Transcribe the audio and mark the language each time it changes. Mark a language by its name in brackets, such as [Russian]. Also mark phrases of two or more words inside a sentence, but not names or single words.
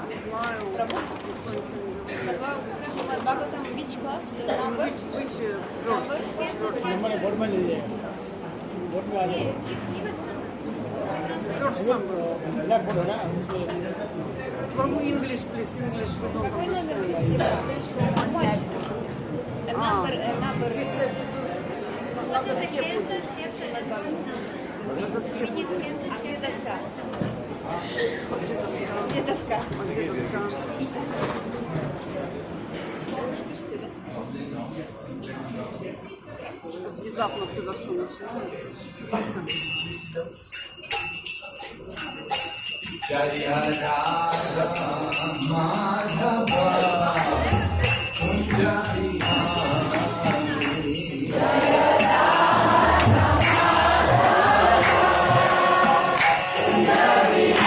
[Russian] знаю. Работа? Никто ничего не говорит. [English] Бхагаватам which class? Number? Which Number? Give us number. First number. From English, please. English. We don't [Russian] Какой номер [English] understand. [Russian] есть? Number. [English] He said What is the candle chapter and verse number? We need candle chapter. [Russian] Где доска? где доска? Внезапно сюда все начинается. [Sanskrit] Jaya Radha Madhava Kunja Bihari Jaya Radha Madhava